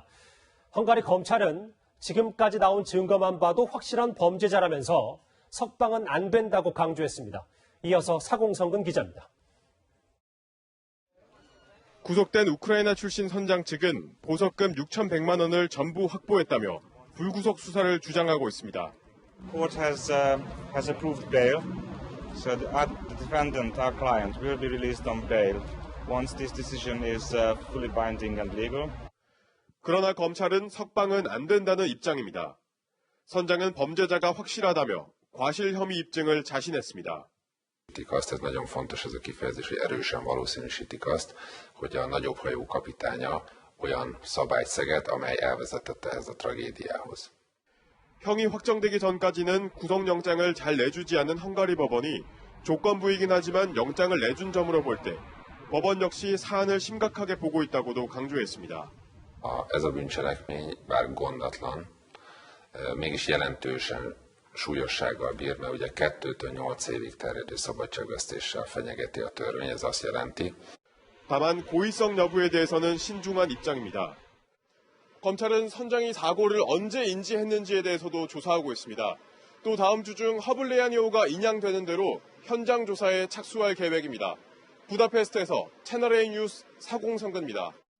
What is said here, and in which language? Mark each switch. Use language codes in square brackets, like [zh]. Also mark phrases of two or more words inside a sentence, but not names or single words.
[ko] 헝가리 검찰은 지금까지 나온 증거만 봐도 확실한 범죄자라면서 석방은 안 된다고 강조했습니다. 이어서 사공성근 기자입니다. 구속된 우크라이나 출신 선장 측은 보석금 6,100만 원을 전부 확보했다며 불구속 수사를 주장하고 있습니다. [en] Court has approved bail, so the defendant, our client, will be released on bail once this decision is fully binding and legal. [ko] 그러나 검찰은 석방은 안 된다는 입장입니다. 선장은 범죄자가 확실하다며 과실 혐의 입증을 자신했습니다. [hu] Azt, ez nagyon fontos ez a kifejezés, hogy erősen valószínűsítik azt, hogy a nagyobb hajó kapitánya olyan szabályt szegett, amely elvezetett ehhez a tragédiához. [ko] 형이 확정되기 전까지는 구속영장을 잘 내주지 않은 헝가리 법원이 조건부이긴 하지만 영장을 내준 점으로 볼 때 법원 역시 사안을 심각하게 보고 있다고도 강조했습니다. [hu] Ez a bűncselekmény bár gondatlan, mégis jelentősen súlyossággal bír, mert ugye 2-től 8 évig terjedő szabadságvesztéssel fenyegeti a törvény, ez azt jelenti. [ko] 다만 고의성 여부에 대해서는 신중한 입장입니다. 검찰은 선장이 사고를 언제 인지했는지에 대해서도 조사하고 있습니다. 또 다음 주 중 허블레아니호가 인양되는 대로 현장 조사에 착수할 계획입니다. 부다페스트에서 채널A 뉴스 사공성근입니다.